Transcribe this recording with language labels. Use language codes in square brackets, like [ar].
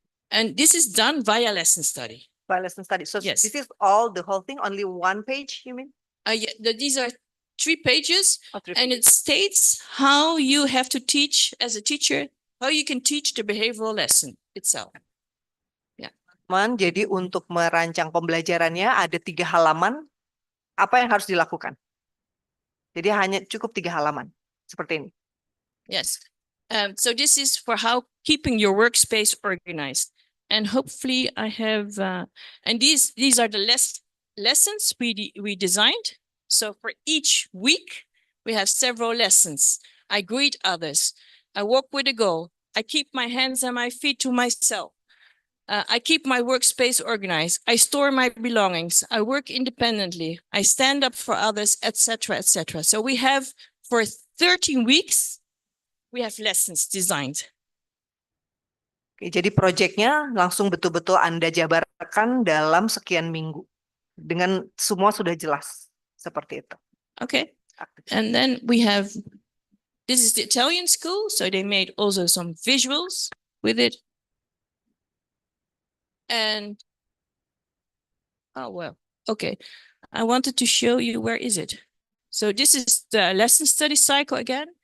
[en] And this is done via lesson study. By lesson study. So yes. This is the whole thing, only 1 page, you mean? Yeah, these are 3 pages, and pages. It states how you have to teach as a teacher, how you can teach the behavioral lesson itself. [id] Jadi untuk merancang pembelajarannya ada 3 halaman. Apa yang harus dilakukan? Jadi hanya cukup 3 halaman seperti ini. [en] Yes. So this is for how keeping your workspace organized. And hopefully I have, and these are the lessons we designed. So for each week, we have several lessons. I greet others. I walk with a goal. I keep my hands and my feet to myself. I keep my workspace organized. I store my belongings. I work independently. I stand up for others, etc., etc. So we have for 13 weeks, we have lessons designed. [id] Oke, jadi proyeknya langsung betul-betul Anda jabarkan dalam sekian minggu. Dengan semua sudah jelas seperti itu. [en] Okay. And then we have, this is the Italian school, so they made also some visuals with it. And, oh, well, okay. I wanted to show you, where is it? So this is the lesson study cycle again.